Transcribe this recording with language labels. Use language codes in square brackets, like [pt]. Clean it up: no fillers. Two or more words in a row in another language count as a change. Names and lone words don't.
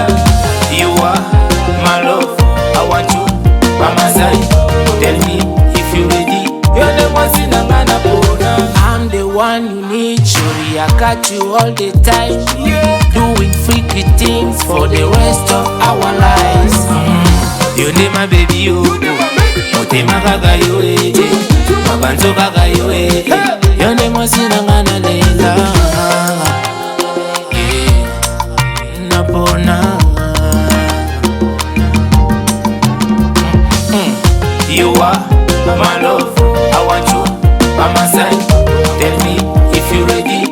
[en] You are my love. I want you by my side. Tell me if you ready. Your name was Sinangana Bona. I'm the one you need. Surely I got you all the time. Doing freaky things for the rest of our lives. You name my baby, you. [ln] Motema gaga yo, mabanzo gaga yo, [en] your name was Sinangana Leila. [ln] Napona. [en] You are my love. I want you by my side. Tell me if you ready.